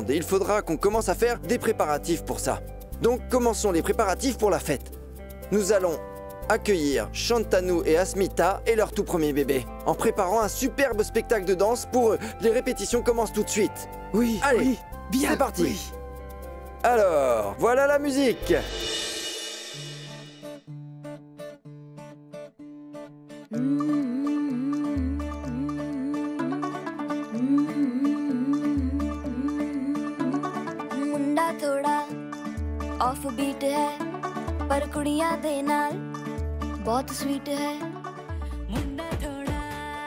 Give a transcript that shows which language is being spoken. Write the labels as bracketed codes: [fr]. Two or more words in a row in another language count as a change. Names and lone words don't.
[fr] Il faudra qu'on commence à faire des préparatifs pour ça. Donc, commençons les préparatifs pour la fête. Nous allons accueillir Shantanu et Asmita et leur tout premier bébé, en préparant un superbe spectacle de danse pour eux. Les répétitions commencent tout de suite. Oui, allez, oui, bien, c'est parti. Oui. Alors, voilà la musique. [pa] ਮੁੰਡਾ ਥੋੜ੍ਹਾ [en] off beat [pa] ਹੈ ਪਰ ਕੁੜੀਆਂ ਦੇ ਨਾਲ ਬਹੁਤ ਸਵੀਟ ਹੈ ਮੁੰਡਾ ਥੋੜ੍ਹਾ